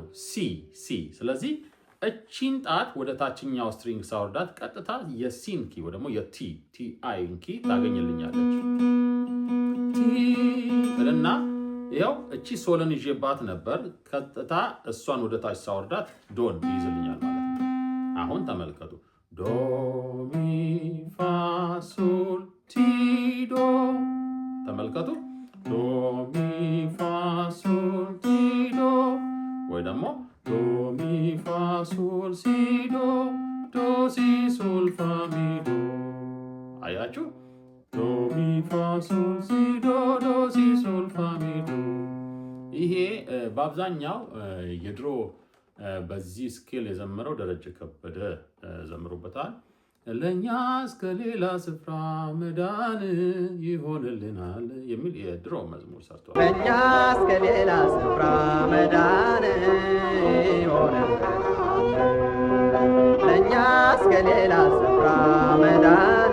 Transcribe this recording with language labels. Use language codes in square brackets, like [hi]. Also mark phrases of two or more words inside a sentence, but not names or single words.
[am] ሲ። ስለዚህ እቺን ጣት ወደ ታችኛው ስትሪንግ ሳወርዳት ቀጥታ የሲን ኪ ወይ ደግሞ የቲ አይን ኪ ታገኝልኛለች። ቲ እና ያው እቺ ሶልን ይዤባት ነበር። ቀጥታ እሷን ወደ ታች ሳወርዳት ዶን ይይዝልኛል ማለት ነው። አሁን ተመልከቱ። ዶ ሚ ፋ ሶል ቲ ዶ። ተመልከቱ። ዶ ሚ ፋ ሶል ቲ ዶ ወይ ደግሞ ዶ ሚ ፋ ሶል ሲ ዶ ዶ ሲ ሶል ፋ ሚ ዶ። አያችሁ? ዶ ሚ ፋ ሶል ሲ ዶ ዶ ሲ ሶል ፋ ሚ ዶ። ይሄ በአብዛኛው የድሮ በዚህ ስኬል የዘመረው ደረጀ ከበደ ዘምሮበታል። ለእኛ እስከ ሌላ ስፍራ መዳን ይሆንልናል የሚል የድሮ መዝሙር ሰርቷል። ለእኛ እስከ ሌላ ስፍራ መዳን ይሆንልናል፣ ለእኛ እስከ ሌላ ስፍራ መዳን።